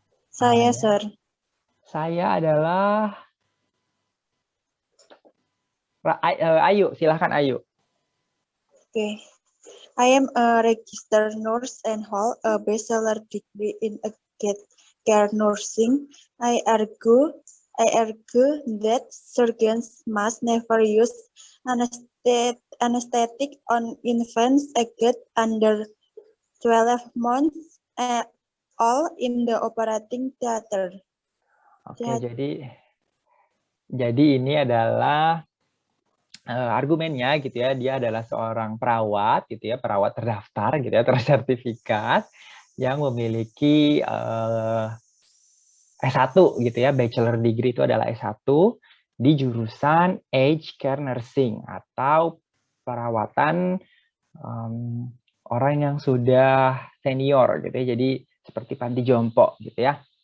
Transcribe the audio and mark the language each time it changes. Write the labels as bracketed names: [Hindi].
[Indonesian] Saya, Sir. Saya adalah Ayu, silahkan Ayu. Okay. [English] I am a registered nurse and hold a bachelor degree in acute care nursing. I argue that surgeons must never use anesthetic on infants aged under 12 months, all in the operating theater. [Indonesian] Oke, jadi ini adalah argumennya gitu ya, dia adalah seorang perawat gitu ya, perawat terdaftar gitu ya, tersertifikat yang memiliki S1 gitu ya, bachelor degree itu adalah S1 di jurusan Aged Care Nursing atau perawatan orang yang sudah senior gitu ya, jadi seperti panti jompo gitu ya.